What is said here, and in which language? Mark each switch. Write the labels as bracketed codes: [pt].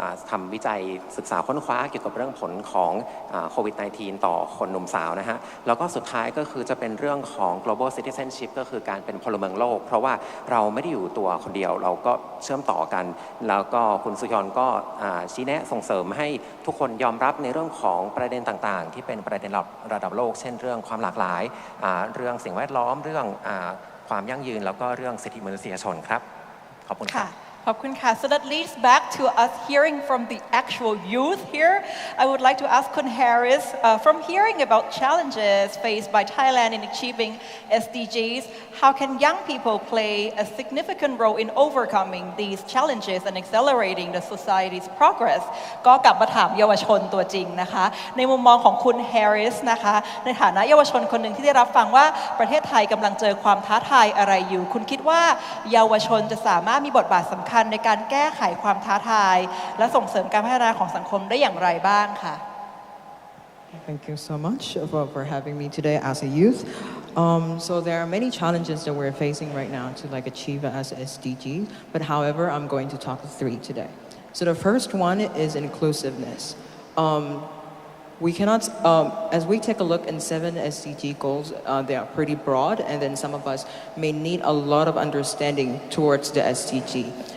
[th] ทำวิจัยศึกษาค้นคว้าเกี่ยวกับเรื่องผลของโควิด -19 ต่อคนหนุ่มสาวนะฮะแล้วก็สุดท้ายก็คือจะเป็นเรื่องของ global citizenship ก็คือการเป็นพลเมืองโลกเพราะว่าเราไม่ได้อยู่ตัวคนเดียวเราก็เชื่อมต่อกันแล้วก็คุณสุฮยอนก็ชี้แนะส่งเสริมให้ทุกคนยอมรับในเรื่องของประเด็นต่างๆที่เป็นประเด็นระดับโลกเช่นเรื่องความหลากหลายเรื่องสิ่งแวดล้อมเรื่องความยั่งยืนแล้วก็เรื่องสิทธิมนุษยชนครับขอบคุณครับ ขอบคุณค่ะ [en] So that leads back to us hearing from the actual youth here. I would like to ask Kun Harris, from hearing about challenges faced by Thailand in achieving SDGs, how can young people play a significant role in overcoming these challenges and accelerating the society's progress? [th] ก็กลับมาถามเยาวชนตัวจริงนะคะในมุมมองของคุณ Harris นะคะในฐานะเยาวชนคนหนึ่งที่ได้รับฟังว่าประเทศไทยกำลังเจอความท้าทายอะไรอยู่คุณคิดว่าเยาวชนจะสามารถมีบทบาทสำคัญในการแก้ไขความท้าทายและส่งเสริมการพัฒนาของสังคมได้อย่างไรบ้างค่ะ [en] Thank you so much for having me today as a youth. So there are many challenges that we're facing right now to achieve as SDG, but however, I'm going to talk to 3 today. So the first one is inclusiveness. We cannot, as we take a look in 7 SDG goals, they are pretty broad, and then some of us may need a lot of understanding towards the SDG.